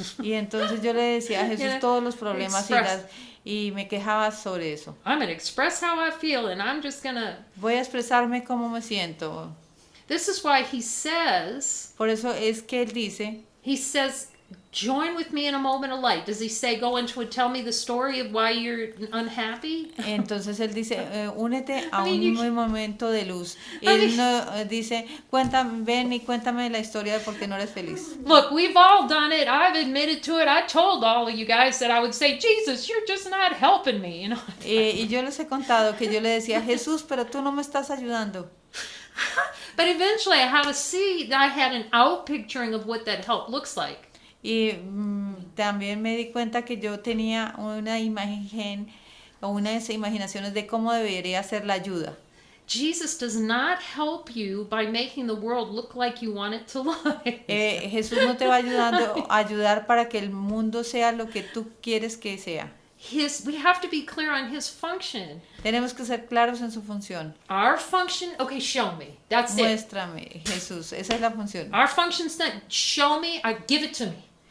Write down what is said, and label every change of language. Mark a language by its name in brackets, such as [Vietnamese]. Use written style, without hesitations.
[Spanish] Y entonces yo le decía a Jesús todos los problemas y me quejaba sobre eso. [English] I'm going to express how I feel and I'm just going to... [Spanish] Voy a expresarme cómo me siento. [English] This is why he says... [Spanish] Por eso es que él dice... [English] He says, join with me in a moment of light. Does he say, go into and tell me the story of why you're unhappy? [Spanish] Entonces él dice, únete a un momento de luz. Él no dice, ven y cuéntame la historia de por qué no eres feliz. [English] Look, we've all done it. I've admitted to it. I told all of you guys that I would say, Jesus, you're just not helping me. [Spanish] Y yo les he contado que yo le decía, Jesús, pero tú no me estás ayudando. [English] But eventually I had to see that I had an out picturing of what that help looks like. [Spanish] Y también me di cuenta que yo tenía una imagen o unas imaginaciones de cómo debería ser la ayuda. [English] Jesus does not help you by making the world look like you want it to look. [Spanish] Jesús no te va a ayudar para que el mundo sea lo que tú quieres que sea. [English] We have to be clear on his function. [Spanish] Tenemos que ser claros en su función. [English] Our function, okay, show me. That's [Spanish] Muéstrame, Jesús, esa es la función. [English] Our function's not show me, I give it to me.